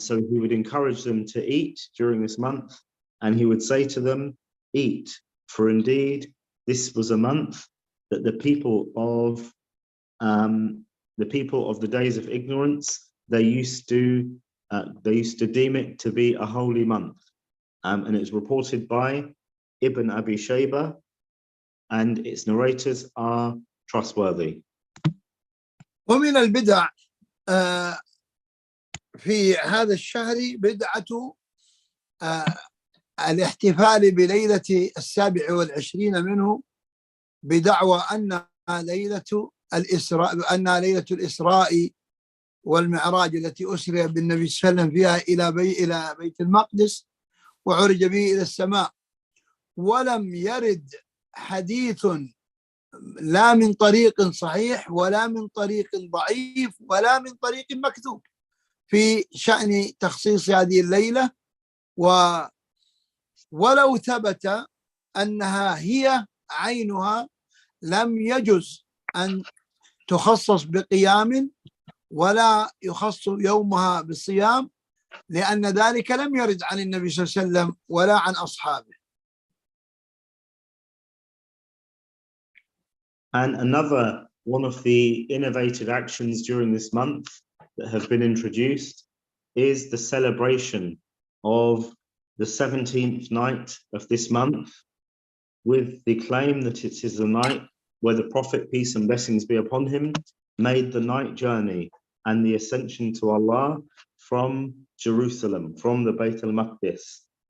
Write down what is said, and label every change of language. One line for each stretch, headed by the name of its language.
English: So he would encourage them to eat during this month, and he would say to them, eat, for indeed this was a month that the people of the days of ignorance, they used to deem it to be a holy month. And it's reported by Ibn Abi Shayba, and its narrators are trustworthy.
Arabic: ومن البدع في هذا الشهر بدعة الاحتفال بليلة 27 منه، بدعوى أنها ليلة الإسراء والمعراج التي أسري بالنبي صلى الله عليه وسلم فيها إلى بيت المقدس وعرج به إلى السماء. ولم يرد حديث لا من طريق صحيح ولا من طريق ضعيف ولا من طريق مكذوب في شأن تخصيص هذه الليلة، ولو ثبت أنها هي عينها لم يجز أن تخصص بقيام ولا يخص يومها بالصيام، لأن ذلك لم يرد عن النبي صلى الله عليه وسلم ولا عن أصحابه.
English: And another one of the innovative actions during this month that have been introduced is the celebration of the 17th night of this month, with the claim that it is the night where the Prophet, peace and blessings be upon him, made the night journey and the ascension to Allah from Jerusalem, from the Bayt al-Maqdis.